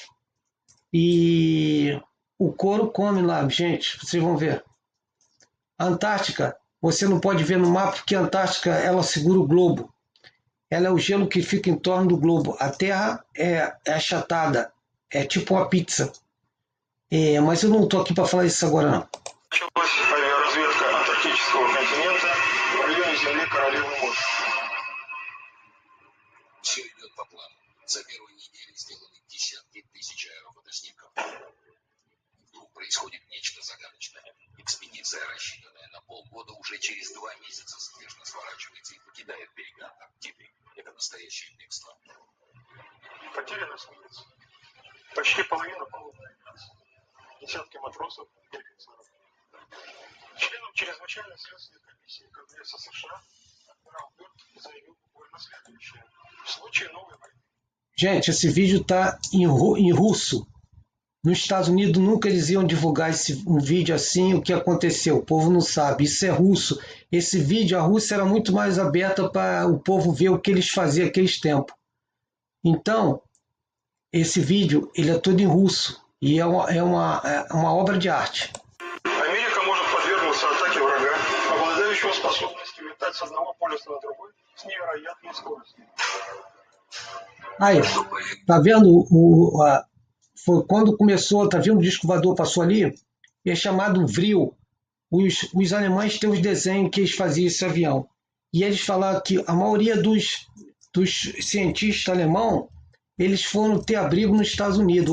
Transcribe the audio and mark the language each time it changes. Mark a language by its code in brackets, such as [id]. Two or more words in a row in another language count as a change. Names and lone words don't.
[pt] E o couro come lá, gente, vocês vão ver. A Antártica, você não pode ver no mapa, porque a Antártica ela segura o globo. Ela é o gelo que fica em torno do globo. A Terra é achatada, é tipo uma pizza. Mas eu não estou aqui para falar isso agora, não. [ru] началась авиаразведка антарктического континента в районе земли Королевы Моря. Все идет по плану. За первой неделей сделаны десятки тысяч аэрофотоснимков. Вдруг происходит нечто загадочное. Экспедиция, рассчитанная на полгода, уже через 2 месяца спешно сворачивается и покидает берега Антарктиды. Это настоящее бегство. Потери на снится. Почти половина палубной авиации. Десятки матросов и офицеров. Членом чрезвычайной следственной комиссии Конгресса США адмирал Бёрд заявил буквально следующее: в случае новой войны. [pt] Gente, esse vídeo está em russo. Nos Estados Unidos nunca eles iam divulgar um vídeo assim, o que aconteceu. O povo não sabe, isso é russo. Esse vídeo, a Rússia era muito mais aberta para o povo ver o que eles faziam naqueles tempos. Então, esse vídeo ele é todo em russo e é uma obra de arte. [ru] Америка может подвергнуться атаке врага, обладающего способностями летать с одного полюса на другой с невероятной скоростью. [pt] Aí, tá vendo foi quando começou, tá vendo o disco voador passou ali? É chamado Vril. Os alemães têm os desenhos que eles faziam esse avião. E eles falaram que a maioria dos cientistas alemães, eles foram ter abrigo nos Estados Unidos.